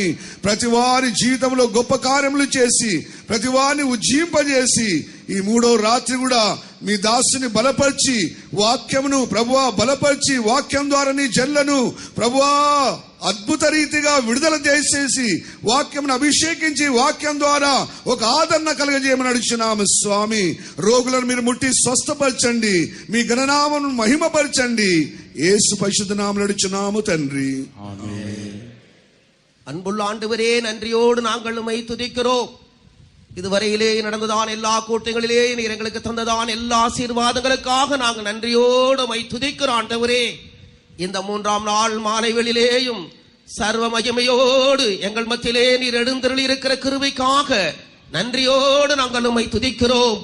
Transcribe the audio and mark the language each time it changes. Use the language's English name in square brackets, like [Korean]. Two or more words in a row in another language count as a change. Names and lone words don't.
[Telugu] ప్రతి వారి జీవితంలో గొప్ప కార్యములు చేసి, ప్రతి వారిని ఉజ్జీంపజేసి, ఈ మూడో రాత్రి కూడా మీ దాసుని బలపరిచి, వాక్యమును ప్రభువా బలపరిచి, వాక్యం ద్వారా నీ జనులను ప్రభువా అద్భుత రీతిగా విడుదల చేసేసి, వాక్యమును అభిషేకించి, వాక్యం ద్వారా ఒక ఆదరణ కలగజేయమని అడుగుచున్నాము స్వామి. రోగులను మీరు ముట్టి స్వస్థపరచండి, మీ ఘననామమును మహిమపరచండి. యేసు పరిశుద్ధ నామములో అడుగుచున్నాము తండ్రి. [Tamil] அன்புள்ள ஆண்டவரே, நன்றியோடு நாங்கள் உம்மை துதிக்கிறோம். இதுவரையிலே நடந்ததான எல்லா கூட்டங்களிலே நீர் எங்களுக்கு தந்ததான எல்லா ஆசீர்வாதங்களுக்காக நாங்கள் நன்றியோடு உம்மை துதிக்கிறோம் ஆண்டவரே. இந்த மூன்றாம் நாள் மாலை வேளையிலேயும் சர்வ மகிமையோடு எங்கள் மத்தியிலே நீர் எழுந்தருளி இருக்கிற கிருபைக்காக நன்றியோடு நாங்கள் உம்மை துதிக்கிறோம்.